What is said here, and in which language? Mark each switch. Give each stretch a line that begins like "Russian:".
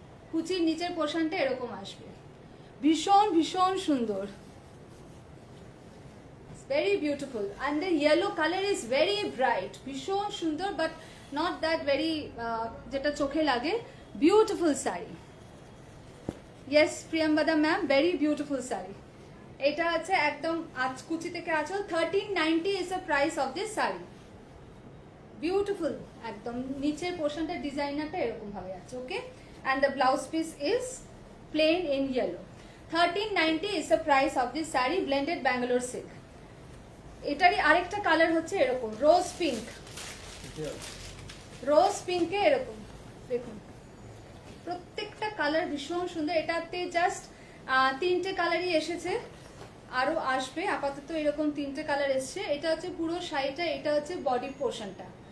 Bangla: কুচির নিচের পোর্শনটা এরকম আসবে, ভীষণ ভীষণ সুন্দর,
English: very beautiful, and the yellow color is very bright,
Bangla: ভীষণ সুন্দর,
English: but not that very
Bangla: যেটা চোখে লাগে। Beautiful sari.
English: Yes Priyambada ma'am, very beautiful sari.
Bangla: এটা আছে একদম কুচি থেকে আঁচল।
English: 1390 is the price of this sari.
Bangla: Beautiful, একদম নিচের পোর্শনটা ডিজাইনারটা এরকম ভাবে আছে।
English: Okay, and the blouse piece is plain in yellow. 1390 is the price of this sari, blended Bangalore silk.
Bangla: এটারই আরেকটা কালার হচ্ছে এরকম রোজ পিঙ্ক, রোজ পিঙ্কে এরকম দেখুন, প্রত্যেকটা কালার ভীষণ সুন্দর। এটাতে জাস্ট 3টে কালারই এসেছে, আরো আসবে। আপাতত এরকম 3টে কালার এসছে। এটা হচ্ছে পুরো শাড়িটা, এটা হচ্ছে বডি পোর্শনটা।